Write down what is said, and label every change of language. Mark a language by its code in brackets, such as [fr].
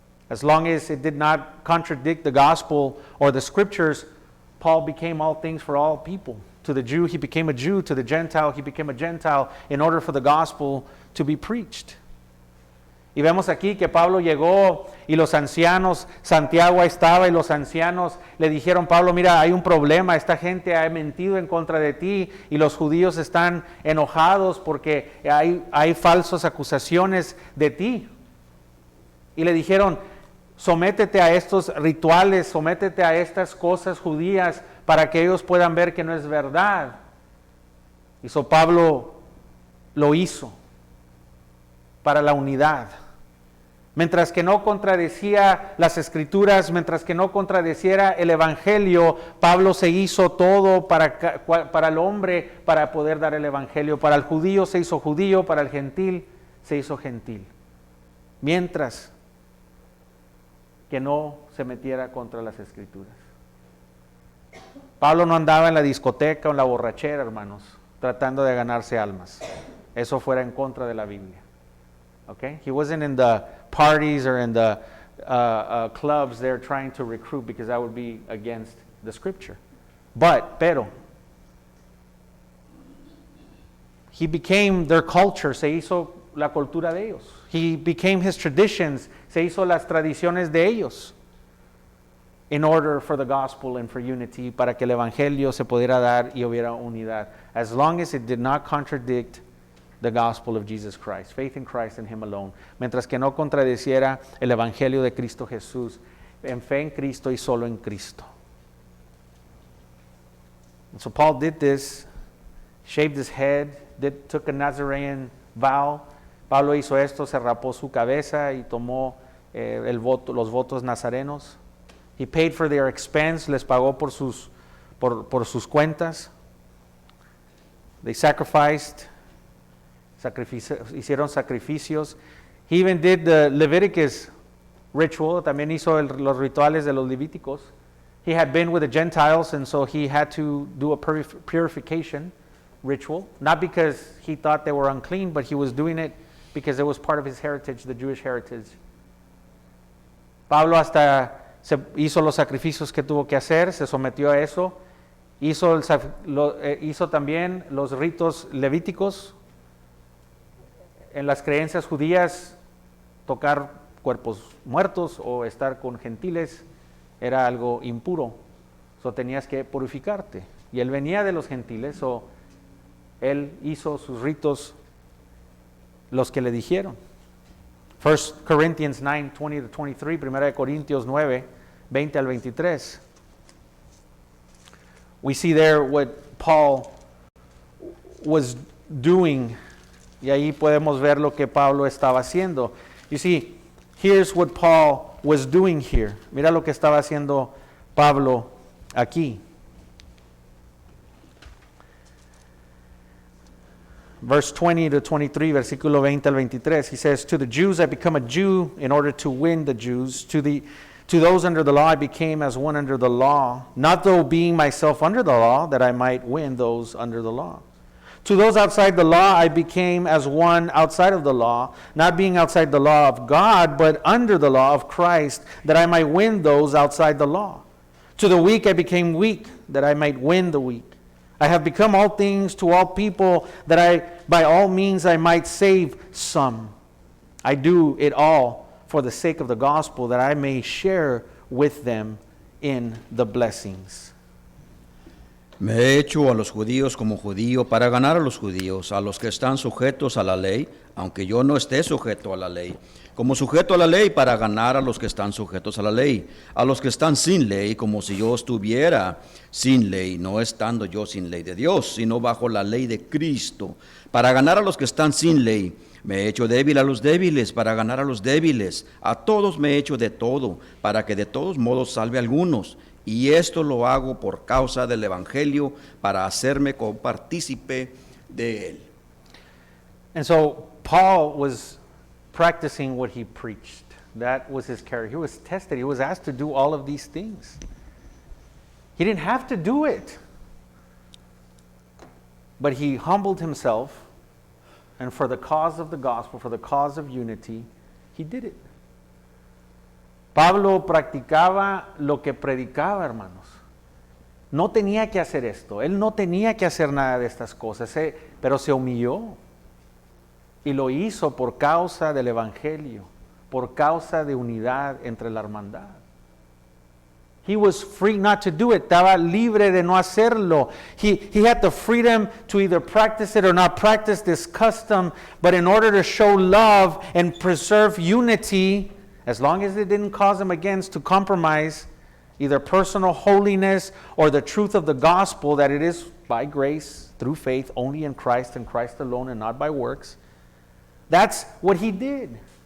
[en] As long as it did not contradict the gospel or the scriptures, Paul became all things for all people. To the Jew, he became a Jew. To the Gentile, he became a Gentile in order for the gospel to be preached. [es] Y vemos aquí que Pablo llegó y los ancianos, Santiago estaba y los ancianos le dijeron, Pablo, mira, hay un problema, esta gente ha mentido en contra de ti y los judíos están enojados porque hay falsas acusaciones de ti. Y le dijeron, sométete a estos rituales, sométete a estas cosas judías para que ellos puedan ver que no es verdad. Y so Pablo lo hizo para la unidad. Mientras que no contradecía las escrituras, mientras que no contradeciera el evangelio, Pablo se hizo todo para el hombre para poder dar el evangelio. Para el judío se hizo judío, para el gentil se hizo gentil. Mientras que no se metiera contra las escrituras. Pablo no andaba en la discoteca o en la borrachera, hermanos, tratando de ganarse almas. Eso fuera en contra de la Biblia. [en] Okay? He wasn't in the parties or in the clubs there trying to recruit, because that would be against the scripture. [es] Pero, [en] he became their culture, [es] se hizo la cultura de ellos. [en] He became his traditions, [es] se hizo las tradiciones de ellos. [en] In order for the gospel and for unity, [es] para que el evangelio se pudiera dar y hubiera unidad. [en] As long as it did not contradict the gospel of Jesus Christ, faith in Christ and Him alone. [es] Mientras que no contradeciera el evangelio de Cristo Jesús, en fe en Cristo y solo en Cristo. [en] And so Paul did this, shaved his head, took a Nazarene vow. [es] Pablo hizo esto, se rapó su cabeza y tomó los votos nazarenos. [en] He paid for their expense, [es] les pagó por sus cuentas. [en] They sacrificed, [es] hicieron sacrificios. [en] He even did the Leviticus ritual, [es] también hizo los rituales de los Levíticos. [en] He had been with the Gentiles, and so he had to do a purification ritual, not because he thought they were unclean, but he was doing it because it was part of his heritage, the Jewish heritage. [es] Pablo hasta hizo los sacrificios que tuvo que hacer, se sometió a eso, hizo también los ritos levíticos. En las creencias judías, tocar cuerpos muertos o estar con gentiles era algo impuro, tenías que purificarte. Y él venía de los gentiles, él hizo sus ritos, los que le dijeron. 1 Corinthians 9, 20-23, 1 Corintios 9, 20 al 23. [en] We see there what Paul was doing, [es] y ahí podemos ver lo que Pablo estaba haciendo. [en] You see, here's what Paul was doing here. [es] Mira lo que estaba haciendo Pablo aquí. [en] Verse 20 to 23, [es] versículo 20 al 23, [en] he says, "To the Jews I become a Jew in order to win the Jews. To those under the law I became as one under the law, not though being myself under the law, that I might win those under the law. To those outside the law I became as one outside of the law, not being outside the law of God, but under the law of Christ, that I might win those outside the law. To the weak I became weak, that I might win the weak. I have become all things to all people, that by all means I might save some. I do it all for the sake of the gospel, that I may share with them in the blessings." [es] Me he hecho a los judíos como judío para ganar a los judíos, a los que están sujetos a la ley, aunque yo no esté sujeto a la ley, como sujeto a la ley para ganar a los que están sujetos a la ley, a los que están sin ley, como si yo estuviera sin ley, no estando yo sin ley de Dios, sino bajo la ley de Cristo, para ganar a los que están sin ley. Me he hecho débil a los débiles para ganar a los débiles. A todos me he hecho de todo, para que de todos modos salve a algunos. Y esto lo hago por causa del Evangelio, para hacerme copartícipe de él. [en] And so Paul was practicing what he preached. That was his character. He was tested. He was asked to do all of these things. He didn't have to do it. But he humbled himself, and for the cause of the gospel, for the cause of unity, he did it. [es] Pablo practicaba lo que predicaba, hermanos. No tenía que hacer esto. Él no tenía que hacer nada de estas cosas, pero se humilló. Y lo hizo por causa del evangelio, por causa de unidad entre la hermandad. [en] He was free not to do it. [es] Estaba libre de no hacerlo. [en] He had the freedom to either practice it or not practice this custom, but in order to show love and preserve unity, as long as it didn't cause him to compromise either personal holiness or the truth of the gospel, that it is by grace, through faith, only in Christ and Christ alone, and not by works. That's what he did.